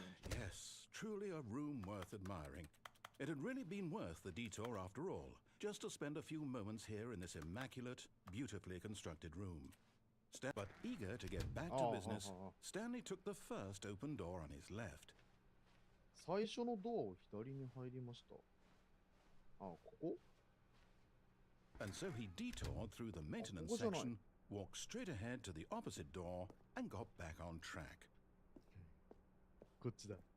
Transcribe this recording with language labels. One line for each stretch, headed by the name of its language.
English: Yes, truly a room worth admiring. It had really been worth the detour after all, just to spend a few moments here in this immaculate, beautifully constructed room. But eager to get back to business, Stanley took the first open door on his left.
Japanese: 最初のドアを左に入りました。あ、ここ
English: And so he detoured through the maintenance section, walked straight ahead to the opposite door, and got back on track.
Japanese: こっちだ。